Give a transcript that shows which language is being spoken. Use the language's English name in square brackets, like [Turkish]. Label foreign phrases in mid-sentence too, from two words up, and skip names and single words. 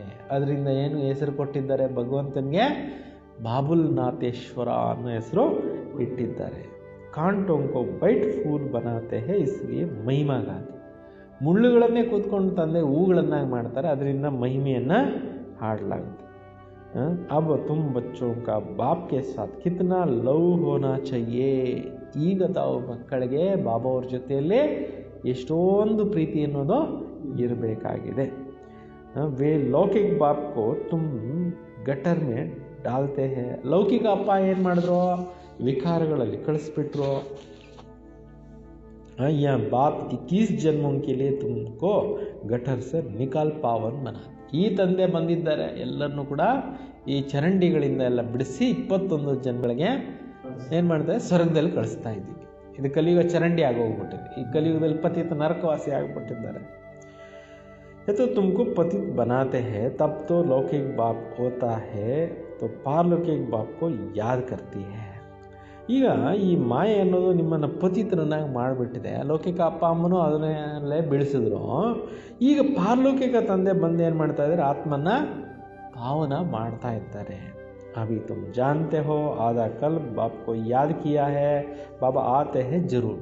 [Kannada] ಅದರಿಂದ ಏನು ಹೆಸರು ಕೊಟ್ಟಿದ್ದಾರೆ ಭಗವಂತನಿಗೆ, ಬಾಬುಲ್ ನಾಥೇಶ್ವರ ಅನ್ನೋ ಹೆಸರು ಇಟ್ಟಿದ್ದಾರೆ. [Hindi] कांटों को बैठ फूल बनाते हैं इसलिए महिमा गाते. [Kannada] ಮುಳ್ಳುಗಳನ್ನೇ ಕೂತ್ಕೊಂಡು ತಂದೆ ಹೂಗಳನ್ನಾಗಿ ಮಾಡ್ತಾರೆ, ಅದರಿಂದ ಮಹಿಮೆಯನ್ನು ಹಾಡಲಾಗುತ್ತೆ. [Hindi] अब तुम बच्चों का बाप के साथ कितना लव होना चाहिए. [Kannada] ಈಗ ತಾವು ಮಕ್ಕಳಿಗೆ ಬಾಬಾ ಅವ್ರ ಜೊತೆಯಲ್ಲೇ ಎಷ್ಟೊಂದು ಪ್ರೀತಿ ಅನ್ನೋದು ಇರಬೇಕಾಗಿದೆ. [Hindi] वे लौकिक बाप को तुम गटर में डालते हैं. [Kannada] ಲೌಕಿಕ ಅಪ್ಪ ಏನು ಮಾಡಿದ್ರು, ವಿಕಾರಗಳಲ್ಲಿ ಕಳಿಸ್ಬಿಟ್ರು. [Hindi] यह बाप 21 जन्मों के लिए तुमको गटर से निकाल पावन बना. [Kannada] ಈ ತಂದೆ ಬಂದಿದ್ದಾರೆ ಎಲ್ಲರನ್ನೂ ಕೂಡ ಈ ಚರಂಡಿಗಳಿಂದ ಎಲ್ಲ ಬಿಡಿಸಿ 21 ಜನ್ಗಳಿಗೆ ಏನು ಮಾಡ್ತಾರೆ, ಸ್ವರ್ಗದಲ್ಲಿ ಕಳಿಸ್ತಾ ಇದ್ದೀವಿ. ಇದು ಕಲಿಯುಗ ಚರಂಡಿ ಆಗೋಗ್ಬಿಟ್ಟಿದೆ. ಈ ಕಲಿಯುಗದಲ್ಲಿ ಪತಿತ ನರಕವಾಸಿ ಆಗಿಬಿಟ್ಟಿದ್ದಾರೆ. [Hindi] तो तुमको पतित बनाते हैं तब तो लौकिक बाप होता है तो पारलौकिक बाप को याद करती है. [Kannada] ಈಗ ಈ ಮಾಯೆ ಅನ್ನೋದು ನಿಮ್ಮನ್ನು ಪತಿತರನ್ನಾಗಿ ಮಾಡಿಬಿಟ್ಟಿದೆ. ಲೌಕಿಕ ಅಪ್ಪ ಅಮ್ಮನೂ ಅದನ್ನೇ ಬೆಳೆಸಿದ್ರು. ಈಗ ಪಾರಲೌಕಿಕ ತಂದೆ ಬಂದು ಏನು ಮಾಡ್ತಾ ಇದ್ದಾರೆ, ಆತ್ಮನ ಪಾವನ ಮಾಡ್ತಾ ಇದ್ದಾರೆ. [Hindi] अभी तुम जानते हो आधा कल्प बाप को याद किया है बाबा आते हैं जरूर.